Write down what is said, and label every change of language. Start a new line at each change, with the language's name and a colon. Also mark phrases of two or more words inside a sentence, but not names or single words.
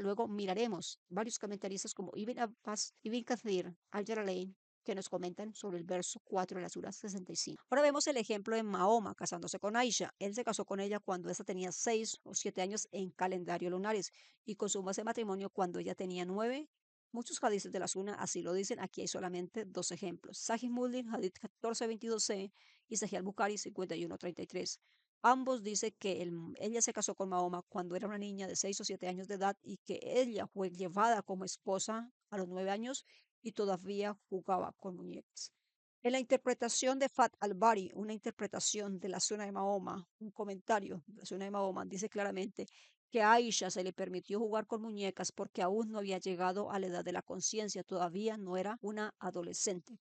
Spanish: Luego miraremos varios comentaristas como Ibn Abbas, Ibn Kathir, Al-Jalalain, que nos comentan sobre el verso 4 de la Sura 65. Ahora vemos el ejemplo de Mahoma casándose con Aisha. Él se casó con ella cuando esta tenía 6 o 7 años en calendario lunares y consumó ese matrimonio cuando ella tenía 9. Muchos hadices de la Sunna así lo dicen. Aquí hay solamente dos ejemplos. Sahih Muslim, hadith 1422c y Sahih al-Bukhari 5133. Ambos dicen que ella se casó con Mahoma cuando era una niña de 6 o 7 años de edad y que ella fue llevada como esposa a los 9 años y todavía jugaba con muñecas. En la interpretación de Fat al-Bari, una interpretación de la Sunna de Mahoma, un comentario de la Sunna de Mahoma, dice claramente que a Aisha se le permitió jugar con muñecas porque aún no había llegado a la edad de la conciencia, todavía no era una adolescente.